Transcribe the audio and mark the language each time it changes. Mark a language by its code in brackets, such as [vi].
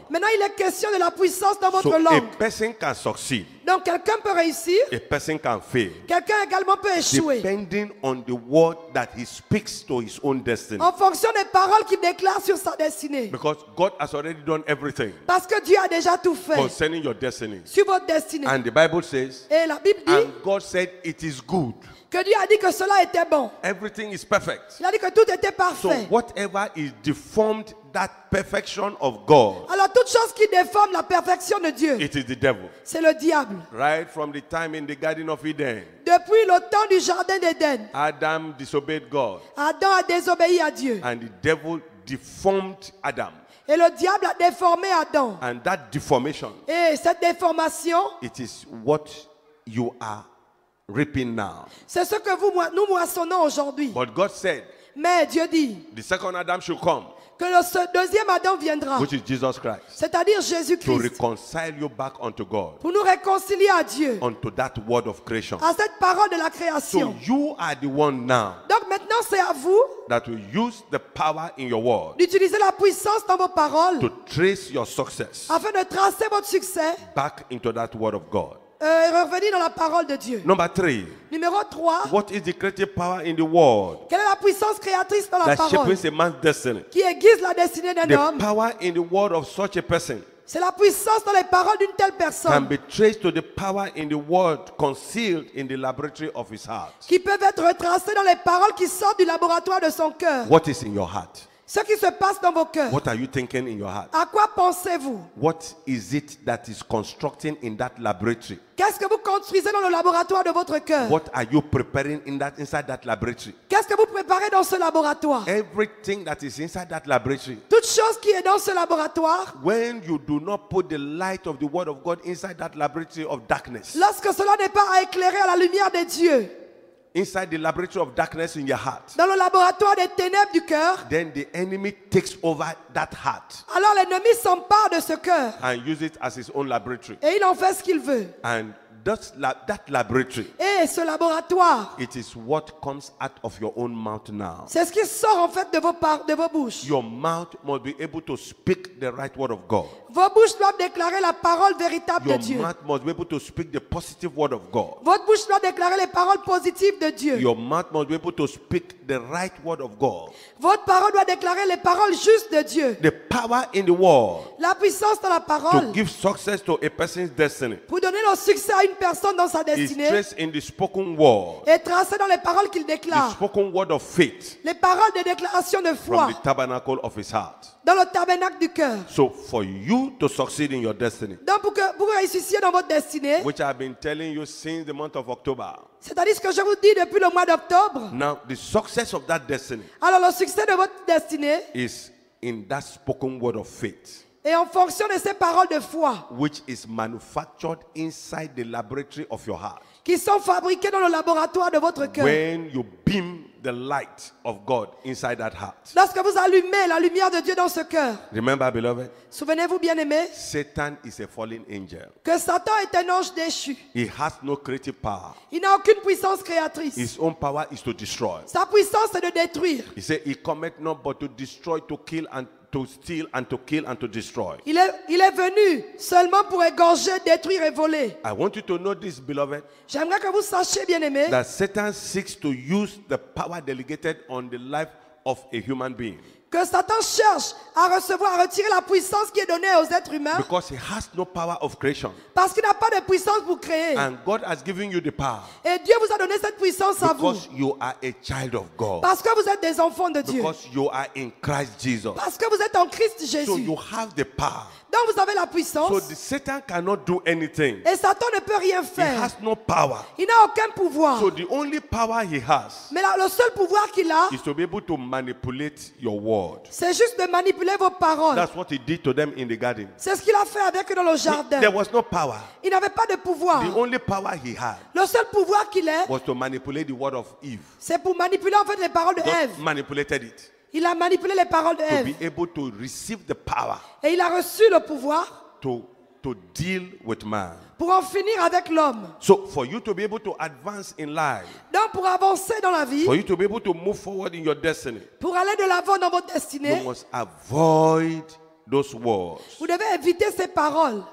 [fr] Maintenant, il est question de la puissance dans [en] So [fr] votre [en] a [fr] langue. [en] person can succeed, [fr] Donc, quelqu'un peut réussir, [en] a person can fail, [fr] quelqu'un également peut échouer. [en] depending on the word that he speaks to his own destiny. [fr] En fonction des paroles qu'il déclare sur sa destinée. [en] Because God has already done everything [fr] Parce que Dieu a déjà tout fait [en] concerning your destiny. [fr] sur votre destinée. [en] And the Bible says, [fr] Et la Bible dit [en] and God said it is good. [fr] que Dieu a dit que cela était bon. [en] Everything is perfect. [fr] Il a dit que tout était [en] So [fr] parfait. [en] whatever is deformed that perfection of God, [fr] Alors, toute chose qui déforme la perfection de Dieu, [en] it is the devil. [fr] c'est le diable. [en] Right from the time in the Garden of Eden, [fr] Depuis le temps du jardin d'Éden, [en] Adam disobeyed God, [fr] Adam a désobéi à Dieu. [en] and the devil deformed Adam. [fr] Et le diable a déformé Adam. [en] And that deformation, [fr] Et cette déformation, [en] it is what you are reaping now. [fr] c'est ce que nous moissonnons aujourd'hui. [en] But God said [fr] Mais Dieu dit [en] the second Adam should come, [fr] que ce deuxième Adam viendra, [en] which is Jesus Christ, [fr] c'est-à-dire [en] to [fr] Jésus-Christ, [en] reconcile you back unto God, [fr] pour nous réconcilier à Dieu, [en] unto that word of creation. [fr] à cette parole de la [en] So [fr] création. [en] you are the one now [fr] Donc maintenant, c'est à vous [en] that will use the power in your word [fr] d'utiliser la puissance dans vos paroles [en] to trace your success [fr] afin de tracer votre succès [en] back into that word of God. [fr] et revenir dans la parole de Dieu. [en] Number three, [fr] Numéro 3, [en] what is the creative power in the world [fr] quelle est la puissance créatrice dans la [en] that [fr] parole [en] shapes a man's destiny? [fr] qui aiguise la destinée d'un [en] The [fr] homme? [en] power in the word of such a person [fr] C'est la puissance dans les paroles d'une telle [en] can [fr] personne [en] be traced to the power in the word concealed in the laboratory of his heart. [fr] qui peuvent être retracées dans les paroles qui sortent du laboratoire de son cœur. [en] What is in your heart? [fr] Ce qui se passe dans vos cœurs. [en] What are you thinking in your heart? [fr] À quoi pensez-vous? [en] What is it that is constructing in that laboratory? [fr] Qu'est-ce que vous construisez dans le laboratoire de votre cœur? [en] What are you preparing inside that laboratory? [fr] Qu'est-ce que vous préparez dans ce laboratoire? [en] Everything that is inside that laboratory, [fr] Toute chose qui est dans ce laboratoire, [en] when you do not put the light of the word of God inside that laboratory of darkness, [fr] lorsque cela n'est pas à éclairer à la lumière de Dieu, [en] inside the laboratory of darkness in your heart, [fr] dans le laboratoire des ténèbres du cœur, [en] then the enemy takes over that heart [fr] alors l'ennemi s'empare de ce cœur [en] and use it as his own laboratory. [fr] et il en fait ce qu'il veut. [en] And that laboratory, [fr] Et ce laboratoire, [en] it is what comes out of your own mouth now. [fr] c'est ce qui sort en fait de vos bouches. [en] Your mouth must be able to speak the right word of God. [fr] Vos bouches doivent déclarer la parole véritable de [en] Your [fr] Dieu. [en] mouth must be able to speak the positive word of God. [fr] Votre bouche doit déclarer les paroles positives de Dieu. [en] Your mouth must be able to speak the right word of God. [fr] Votre parole doit déclarer les paroles justes de Dieu. [en] The power in the word [fr] La puissance dans la [en] to [fr] parole [en] give success to a person's destiny [fr] pour donner le succès à une personne dans sa [en] is [fr] destinée [en] traced in the spoken word. [fr] est tracée dans les paroles qu'il [en] The [fr] déclare. [en] spoken word of faith [fr] Les paroles de déclaration de foi [en] from the tabernacle of his heart. [fr] dans le tabernacle du cœur. [en] So for you to succeed in your destiny, [fr] Donc pour que vous réussissiez dans votre destinée, [en] which I've been telling you since the month of October, [fr] c'est-à-dire ce que je vous dis depuis le mois d'octobre, [en] now the success of that destiny [fr] alors le succès de votre destinée [en] is in that spoken word of faith, [fr] est en fonction de ces paroles de foi [en] which is manufactured inside the laboratory of your heart. [fr] qui sont fabriquées dans le laboratoire de votre cœur. [en] When you beam the light of God inside that heart. [fr] Lorsque vous allumez la lumière de Dieu dans ce cœur, [en] Remember, beloved, [fr] souvenez-vous bien aimés, [en] Satan is a fallen angel. [fr] que Satan est un ange déchu. [en] He has no creative power. [fr] Il n'a aucune puissance créatrice. [en] His own power is to destroy. [fr] Sa puissance est de détruire. [en] He said, he cometh not but to destroy, to kill, and to steal, and to kill, and to destroy. [fr] Il est venu seulement pour égorger, détruire et voler. [en] I want you to know this, beloved, [fr] J'aimerais que vous sachiez, bien aimés, [en] that Satan seeks to use the power delegated on the life of a human being [fr] que Satan cherche à recevoir, à retirer la puissance qui est donnée aux êtres humains [en] because he has no power of creation. [fr] parce qu'il n'a pas de puissance pour créer. [en] And God has given you the power [fr] Et Dieu vous a donné cette puissance à vous [en] because you are a child of God, [fr] parce que vous êtes des enfants de Dieu. [en] because you are in Christ Jesus. [fr] Parce que vous êtes en Christ [en] So [fr] Jésus. [en] you have the power. [fr] Donc vous avez la [en] So [fr] puissance [en] the Satan cannot do anything. [fr] et Satan ne peut rien [en] He [fr] faire. [en] has no power. [fr] Il n'a aucun pouvoir. [en] So the only power he has [fr] Mais le seul pouvoir qu'il a, [en] is to be able to manipulate your word. [fr] c'est juste de manipuler vos paroles. [en] That's what he did to them in the garden. [fr] C'est ce qu'il a fait avec eux dans le jardin. [en] There was no power. [fr] Il n'avait pas de pouvoir. [en] The only power he had [fr] Le seul pouvoir qu'il ait, [en] was to manipulate the word of Eve. [fr] c'est pour manipuler en fait les paroles de [en] God [fr] Ève. [en] manipulated it [fr] Il a manipulé les paroles de [en] to [fr] Ève. [en] be able to receive the power [fr] Et il a reçu le pouvoir [en] to deal with man. [fr] pour en finir avec l'homme. [en] So for you to be able to advance in life, [fr] Donc pour avancer dans la vie, [en] for you to be able to move forward in your destiny, [fr] pour aller de l'avant dans votre [en] you [fr] destinée, [en] must avoid those words [fr] vous devez éviter ces paroles